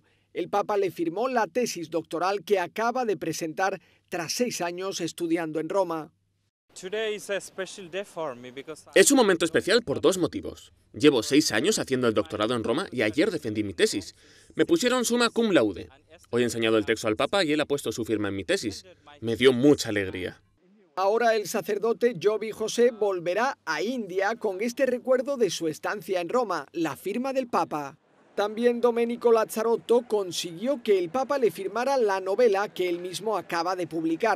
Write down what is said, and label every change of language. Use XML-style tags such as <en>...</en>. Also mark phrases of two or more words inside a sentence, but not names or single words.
<es>El Papa le firmó la tesis doctoral que acaba de presentar tras 6 años estudiando en Roma. Es un momento especial por 2 motivos. Llevo 6 años haciendo el doctorado en Roma y ayer defendí mi tesis. Me pusieron</es> <la>summa cum laude.</la> <es>Hoy he enseñado el texto al Papa y él ha puesto su firma en mi tesis. Me dio mucha alegría. Ahora el sacerdote Jovi José volverá a India con este recuerdo de su estancia en Roma, la firma del Papa. También Domenico Lazzarotto consiguió que el Papa le firmara la novela que él mismo acaba de publicar.</es>